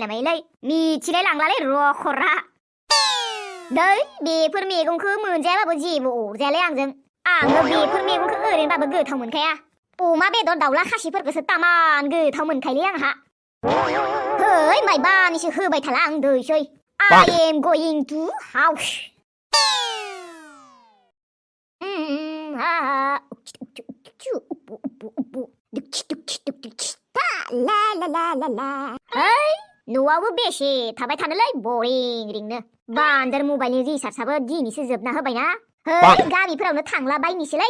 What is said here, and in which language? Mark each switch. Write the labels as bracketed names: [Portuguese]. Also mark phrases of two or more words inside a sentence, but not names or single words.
[Bodo] नामालै मिथिलाय लांलालै रखरा दै बेफोर मैगंखौ मोनजायाबाबो जेबो अरजायालै आङो बेफोर मैगंखौ ओरैनोबाबो गोथाव मोनखाया अमा बेदर दाउला खासिफोरखौसो तामान गोथाव मोनखायोलै आंहा hey माइबानिसो होबाय थाला आं दैसै [English] I am going to house [Bodo] hey न'आवबो बेसे थाबाय थानोलै बरिं रिंनो बान्दार मबाइलनि रिसार्जआबो दिनैसो जोबना होबायना hey गामिफोरावनो थांला बायनोसैलै